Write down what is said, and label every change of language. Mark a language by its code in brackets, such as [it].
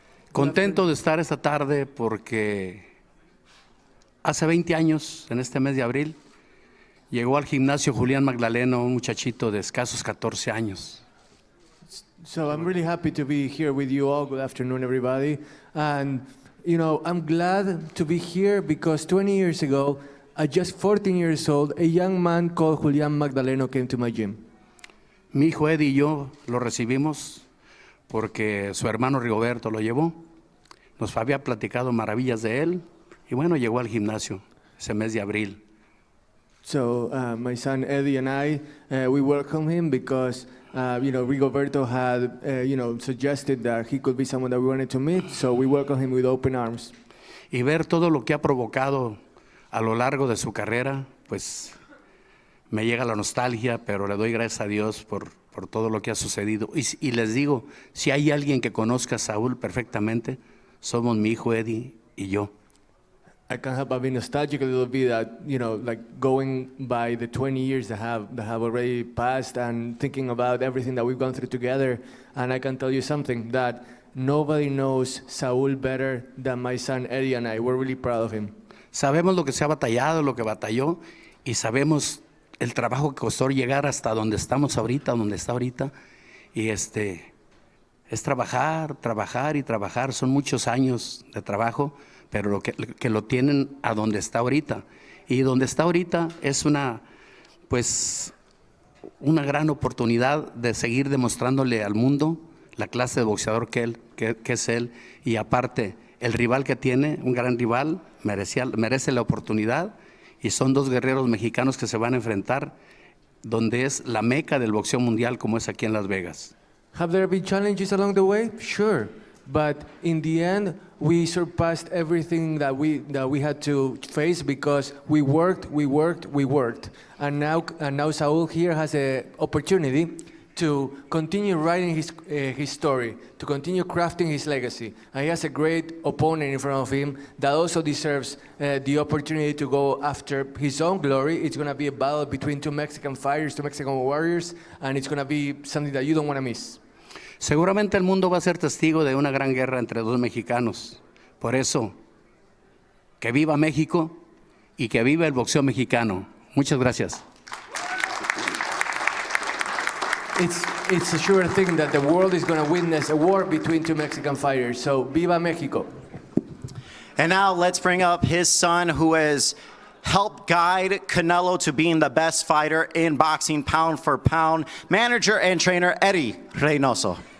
[es] Contento de estar esta tarde porque hace 20 años, en este mes de abril, llegó al gimnasio Julián Magdaleno, un muchachito de escasos 14 años. [en] So I'm really happy to be here with you all. Good afternoon, everybody. And, you know, I'm glad to be here because 20 years ago, at just 14 years old, a young man called Julián Magdaleno came to my gym. [es] Mi hijo Eddy y yo lo recibimos porque su hermano Rigoberto lo llevó. Nos había platicado maravillas de él y bueno, llegó al gimnasio ese mes de abril. [en] So my son Eddy and I, we welcome him because, you know, Rigoberto had, you know, suggested that he could be someone that we wanted to meet. So we welcome him with open arms. [es] Y ver todo lo que ha provocado a lo largo de su carrera, pues me llega la nostalgia, pero le doy gracias a Dios por todo lo que ha sucedido. Y les digo, si hay alguien que conozca a Saúl perfectamente, somos mi hijo Eddy y yo. [en] I can't help but be nostalgic a little bit that, you know, like going by the 20 years that have already passed and thinking about everything that we've gone through together. And I can tell you something, that nobody knows Saúl better than my son Eddy and I. We're really proud of him. [es] Sabemos lo que se ha batallado, lo que batalló, y sabemos el trabajo que costó llegar hasta donde estamos ahorita, donde está ahorita, y es trabajar, trabajar y trabajar. Son muchos años de trabajo, pero que lo tienen a donde está ahorita. Y donde está ahorita es una gran oportunidad de seguir demostrándole al mundo la clase de boxeador que es él, y aparte el rival que tiene, un gran rival, merece la oportunidad, y son dos guerreros mexicanos que se van a enfrentar donde es la meca del boxeo mundial, como es aquí en Las Vegas. [en] Have there been challenges along the way? Sure, but in the end, we surpassed everything that we had to face because we worked, and now Saúl here has an opportunity to continue writing his story, to continue crafting his legacy. And he has a great opponent in front of him that also deserves the opportunity to go after his own glory. It's going to be a battle between two Mexican fighters, two Mexican warriors, and it's going to be something that you don't want to miss. [es] Seguramente el mundo va a ser testigo de una gran guerra entre dos mexicanos. Por eso, que viva México y que viva el boxeo mexicano. Muchas gracias. [en] It's a sure thing that the world is going to witness a war between two Mexican fighters. [es] So, viva Mexico. [en] And now let's bring up his son, who has helped guide Canelo to being the best fighter in boxing, pound for pound, manager and trainer Eddy Reynoso.